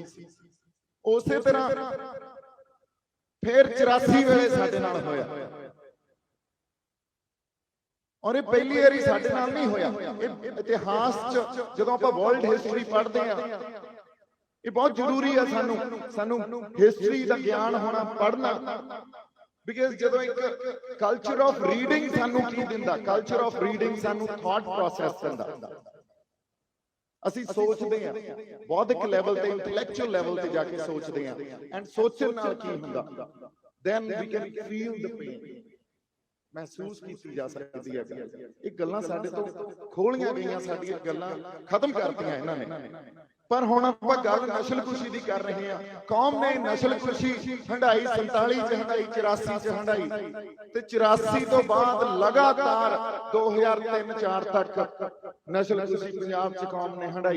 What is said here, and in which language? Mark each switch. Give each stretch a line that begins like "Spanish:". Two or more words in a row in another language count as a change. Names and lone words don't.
Punjabi: ਉਸੇ ਤਰ੍ਹਾਂ ਫਿਰ 84 ਵੇਲੇ ਸਾਡੇ ਨਾਲ ਹੋਇਆ, ਔਰ ਯੇ ਪਹਿਲੀ ਬਾਰੀ ਸਾਡੇ ਨਾਲ ਨਹੀਂ ਹੋਇਆ। ਇਤਿਹਾਸ ਚ ਜਦੋਂ ਆਪਾਂ
English: world history
Punjabi: ਪੜ੍ਹਦੇ ਆ, ਯੇ ਬਹੁਤ ਜ਼ਰੂਰੀ ਹੈ ਸਾਨੂੰ ਹਿਸਟਰੀ ਦਾ ਗਿਆਨ ਹੋਣਾ, ਪੜ੍ਹਨਾ। ਬਿਕੌਜ਼ ਜਦੋਂ ਏਕ
English: culture of reading
Punjabi: ਸਾਨੂੰ ਕੀ ਦਿੰਦਾ,
English: culture of reading
Punjabi: ਸਾਨੂੰ
English: thought process
Punjabi: ਦਿੰਦਾ।
Hindi: ਅਸੀਂ सोचते हैं बौद्धिक लैवल ते
English: intellectual level
Hindi: ते जाके सोचते हैं, एंड
Punjabi: ਸੋਚਣ ਨਾਲ ਕੀ ਹੁੰਦਾ,
English: then we can feel the pain,
Hindi: महसूस की जा सकती है।
Punjabi: ਯੇ ਗੱਲਾਂ ਸਾਡੇ ਤੋਂ ਖੋਲ੍ਹੀਆਂ ਗਈਆਂ, ਸਾਡੀਆਂ ਗੱਲਾਂ ਖ਼ਤਮ ਕਰਤੀਆਂ ਇਨ੍ਹਾਂ ਨੇ। ਪਰ ਹੁਣ ਆਪਾਂ ਗੱਲ ਨਸਲਕੁਸ਼ੀ ਦੀ ਕਰ ਰਹੇ ਹੈਂ। ਕੌਮ ਨੇ ਨਸਲਕੁਸ਼ੀ ਹੰਢਾਈ 47 ਚ ਹੰਢਾਈ, 84 ਚ ਹੰਢਾਈ ਤੇ 84 ਤੋਂ ਬਾਅਦ ਲਗਾਤਾਰ 2003-4 ਤੱਕ ਨਸਲਕੁਸ਼ੀ ਪੰਜਾਬ ਚ ਕੌਮ ਨੇ ਹੰਢਾਈ।